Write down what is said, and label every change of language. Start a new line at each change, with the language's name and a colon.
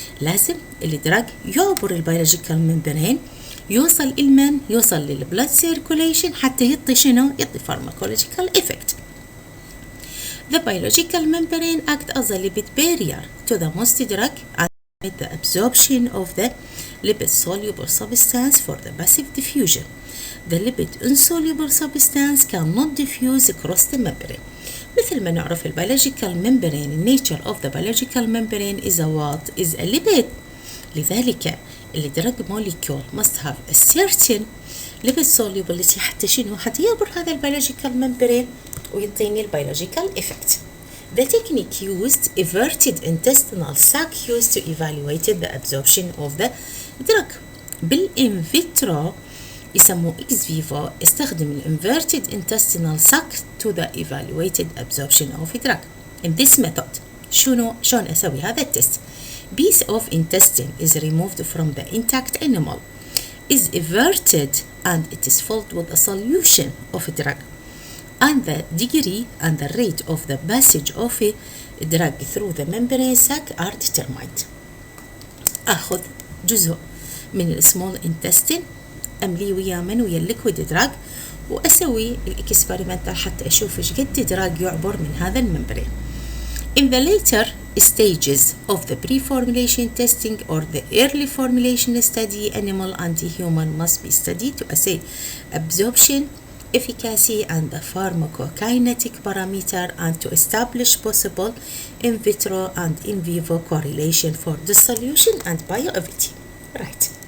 Arabic: لازم الدرج يعبر البيولوجيكال membrane، يوصل المن يوصل للبلاد سيركوليشن حتى يعطي شنو؟ يعطي
English: pharmacological effect. The biological membrane act as a lipid barrier to the most drug and the absorption of the lipid soluble substance for the passive diffusion. The lipid insoluble substance cannot diffuse across the membrane.
Arabic: مثل ما نعرف البيولوجيكال
English: membrane, nature of the biological membrane is a what? Is a lipid.
Arabic: لذلك الدرج
English: molecule must have a certain lipid solubility
Arabic: حتى شنو؟ حتى يعبر هذا البيولوجيكال membrane ويعطيني البيولوجيكال effect.
English: The technique used inverted intestinal sac used to evaluate the absorption of the drug. بالin vitro
Arabic: يسموه
English: ex vivo
Arabic: استخدم
English: inverted intestinal sac to the evaluated absorption of drug. In this method
Arabic: شلون أسوي هذا التست؟
English: Piece of intestine is removed from the intact animal, is everted, and it is filled with a solution of a drug. And the degree and the rate of the passage of a drug through the membrane sac are determined.
Arabic: أخذ جزء من السمول intestine أملي ويا الليكويد دراج وأسوي الإكسبيرمنتال حتى أشوف إيش قد دراج يعبر من هذا الممبرين.
English: In the later stages of the pre-formulation testing or the early formulation study, animal and human must be studied to assess absorption, efficacy, and the pharmacokinetic parameter, and to establish possible in vitro and in vivo correlation for dissolution and bioavailability. Right.